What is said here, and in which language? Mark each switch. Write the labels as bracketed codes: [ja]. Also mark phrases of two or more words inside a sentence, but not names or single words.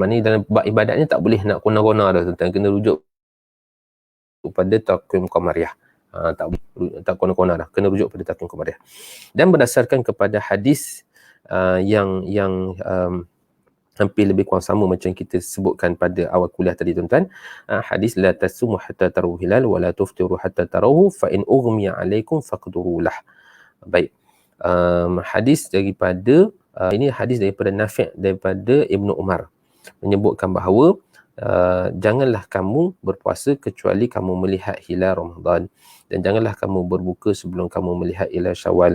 [ms] Maknanya dalam bab ibadatnya tak boleh nak kona-kona dah, tuan-tuan. Kena rujuk pada takwim qamariyah. Tak boleh tak kona-kona dah, kena rujuk pada takwim qamariyah. Dan berdasarkan kepada hadis yang hampir lebih kurang sama macam kita sebutkan pada awal kuliah tadi, tuan-tuan. [ar] Hadis لا تصوموا حتى تروا الهلال ولا تفطروا حتى تروه فإن أغمي عليكم فاقدروا له. [ms] Baik. Hadis daripada ini hadis daripada Nafi' daripada Ibnu Umar menyebutkan bahawa janganlah kamu berpuasa kecuali kamu melihat hilal Ramadan, dan janganlah kamu berbuka sebelum kamu melihat hilal Syawal.